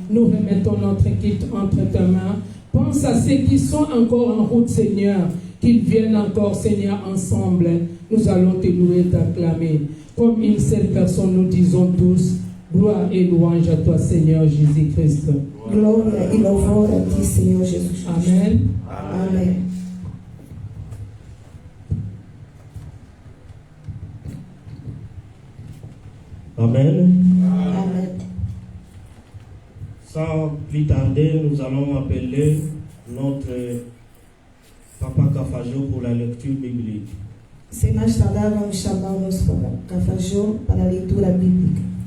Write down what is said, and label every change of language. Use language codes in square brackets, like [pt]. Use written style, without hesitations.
[fr] Nous remettons notre culte entre tes mains. Pense à ceux qui sont encore en route, Seigneur. Qu'ils viennent encore, Seigneur, ensemble. Nous allons te louer, t'acclamer. Comme une seule personne, nous disons tous, gloire et louange à toi, Seigneur Jésus-Christ. [pt] Glória e louvor a ti, Senhor Jesus. [fr] Amen. [pt] Amém. [fr] Amen. [pt] Amém. [fr] Sans plus tarder, nous allons appeler notre Papa Cafajo pour la lecture biblique. [pt] Sem mais tardar, vamos chamar o nosso Papa Cafajô para a leitura bíblica.